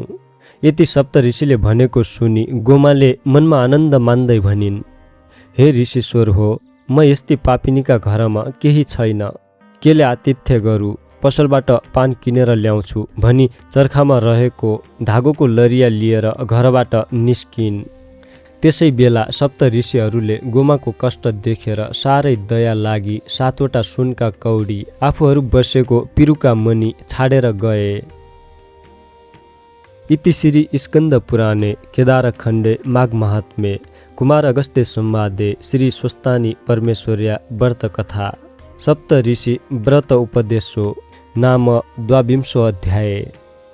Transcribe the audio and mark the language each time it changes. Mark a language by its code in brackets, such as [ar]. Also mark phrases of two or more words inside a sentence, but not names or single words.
[ne] यति सप्त ऋषिले भनेको सुनि गोमाले मनमा आनन्द मान्दै भनिन्, हे ऋषिश्वर हो, म यस्ती पापिनीका घरमा केही छैन, केले आतिथ्य गरू, पसलबाट पान किनेर ल्याउँछु भनी चर्खामा रहेको धागोको लरिया लिएर घरबाट निस्किन्। त्यसै बेला सप्त ऋषिहरूले गोमाको कष्ट देखेर साह्रै दया लागि 7वटा सुनका कौडी आफूहरू बसेको पिरुका मणि छाडेर गए। [sa] इति श्री स्कन्द पुराणे केदारखण्डे माघ महात्म्ये कुमार अगस्त्य संवादे श्री स्वस्तानी परमेश्वर्या व्रत कथा सप्त ऋषि व्रत उपदेशो नाम 22 अध्याय।